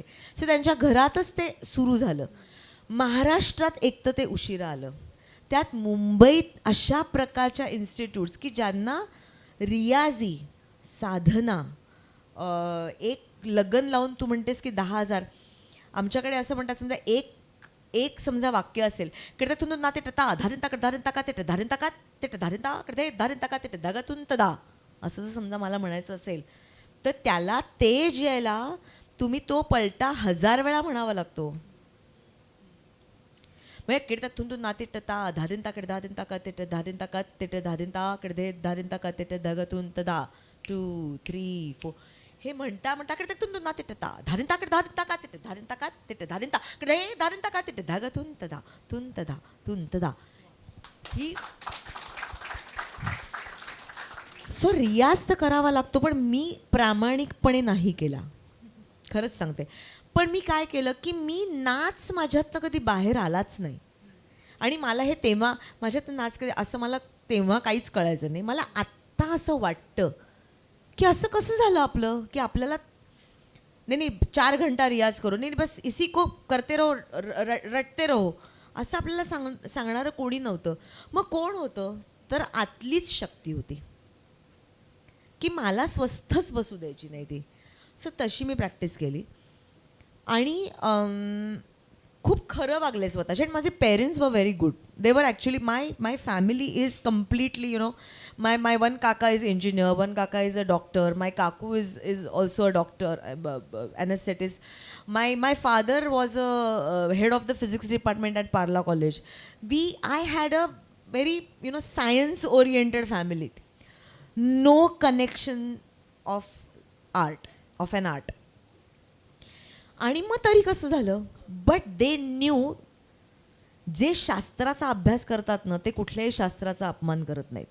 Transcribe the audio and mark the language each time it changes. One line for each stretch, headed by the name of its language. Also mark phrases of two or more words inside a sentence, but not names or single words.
Marathi: सो त्यांच्या घरातच ते सुरू झालं. महाराष्ट्रात एक तर ते उशिरा आलं, त्यात मुंबईत अशा प्रकारच्या इन्स्टिट्यूट्स की ज्यांना रियाजी साधना एक लगन लावून तू म्हणतेस की 10,000. आमच्याकडे असं म्हणतात समजा एक समजा वाक्य असेल कडे तुन ना ते टता धारिन ताकड धारिन ताका ते धारिन ताका ते धारिन ता कडे धारिन ताका ते धागातून तदा असं जर समजा मला म्हणायचं असेल तर त्याला तेज यायला तुम्ही तो पलटा 1000 वेळा म्हणावा लागतो. म्हणजे कीर्तन तू नाते टता धारिन ताकडे धारिन ताका ते धारिन ताका ते धारिन ताकडे धारिन ताका ते धगतून तदा 2 3 4 हे म्हणता म्हणता कडे तू नाते टता धारिन ताकडे धारिन ताका ते धारिन ताका ते धारिन ताकडे धारिन ताका ते धगतून तदा तुन तदा ही. सो रियाज तर करावा लागतो, पण मी प्रामाणिकपणे नाही केला, खरंच सांगते. पण मी काय केलं की मी नाच माझ्यातनं कधी बाहेर आलाच नाही. आणि मला हे तेव्हा माझ्यात नाच कधी असं मला तेव्हा काहीच कळायचं नाही. मला आत्ता असं वाटतं की असं कसं झालं आपलं की आपल्याला नाही
Hindi: 4 घंटा रियाज करो,
Marathi: नाही
Hindi: बस इसी को करते रहो रटते रहो
Marathi: असं आपल्याला सांगणारं कोणी नव्हतं. मग कोण होतं तर आतलीच शक्ती होती की मला स्वस्थच बसू द्यायची नाही ती. सो तशी मी प्रॅक्टिस केली आणि खूप खरं वागले स्वतःचे. आणि माझे पेरेंट्स
English: were very good. They were actually my family is completely you know my one kaka is engineer, one kaka is a doctor, my kaku is also a doctor, anaesthetist. My father was a head of the physics department at Parla College. I had a very you know science oriented family. No connection of an art.
Marathi: आणि मग तरी कसं झालं,
English: but they knew
Marathi: जे शास्त्राचा अभ्यास करतात ना ते कुठल्याही शास्त्राचा अपमान करत नाहीत.